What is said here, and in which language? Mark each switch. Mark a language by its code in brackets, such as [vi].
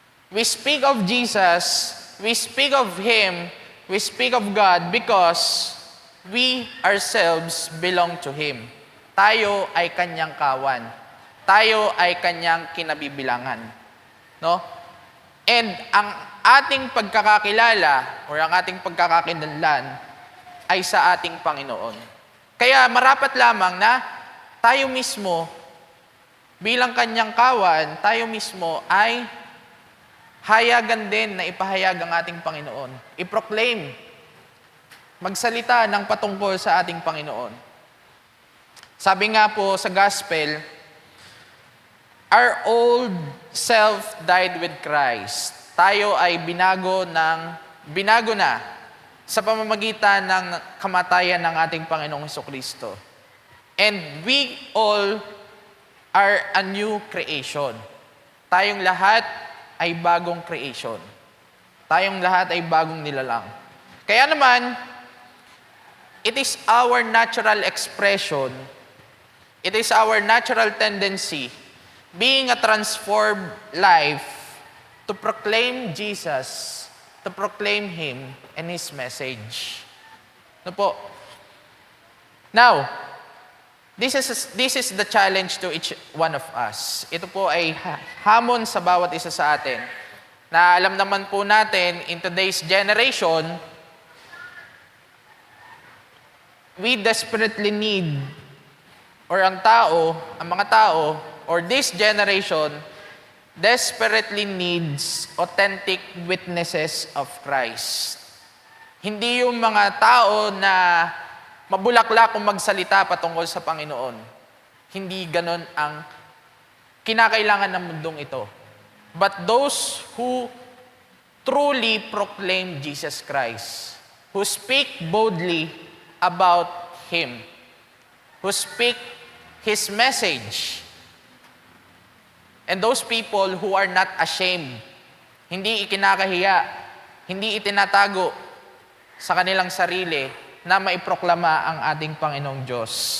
[en] We speak of Jesus, we speak of Him, we speak of God because we ourselves belong to Him. [tl] Tayo ay Kanyang kawan. Tayo ay Kanyang kinabibilangan. No? And ang ating pagkakakilala or ang ating pagkakakilanlan ay sa ating Panginoon. Kaya marapat lamang na tayo mismo, bilang Kanyang kawan, tayo mismo ay hayagan din na ipahayag ang ating Panginoon. I-proclaim, magsalita ng patungkol sa ating Panginoon. Sabi nga po sa [en] Gospel, our old self died with Christ. [tl] Tayo ay binago na sa pamamagitan ng kamatayan ng ating Panginoong Hesukristo. [en] And we all are a new creation. [tl] Tayong lahat ay bagong creation. Tayong lahat ay bagong nilalang. Kaya naman, [en] it is our natural expression, it is our natural tendency, being a transformed life, to proclaim Jesus, to proclaim Him and His message. [tl] Ano po? [en] Now, this is the challenge to each one of us. [tl] Ito po ay hamon sa bawat isa sa atin. Na alam naman po natin, [en] in today's generation, we desperately need, or [tl] ang mga tao, [en] or this generation, desperately needs authentic witnesses of Christ. [tl] Hindi yung mga tao na mabulaklak kung magsalita patungkol sa Panginoon. Hindi ganon ang kinakailangan ng mundong ito. [en] But those who truly proclaim Jesus Christ, who speak boldly about Him, who speak His message, and those people who are not ashamed, [tl] hindi ikinakahiya, hindi itinatago sa kanilang sarili na maiproklama ang ating Panginoong Diyos.